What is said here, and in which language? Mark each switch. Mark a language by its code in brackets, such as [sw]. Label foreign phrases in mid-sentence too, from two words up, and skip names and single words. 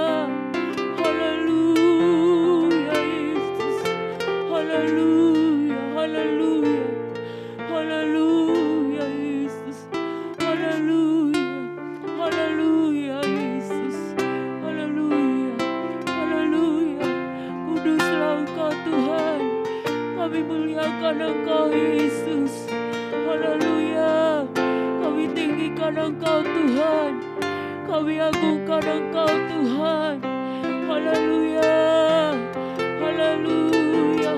[id] Haleluya Yesus. Haleluya. Haleluya. Haleluya Yesus. Haleluya. Haleluya Yesus. Haleluya. Haleluya. Kuduslah Engkau Tuhan. Kami muliakan Engkau Yesus. Haleluya. Kami tinggikan Engkau Tuhan. Kami agungkan Engkau Tuhan. Haleluya. Haleluya.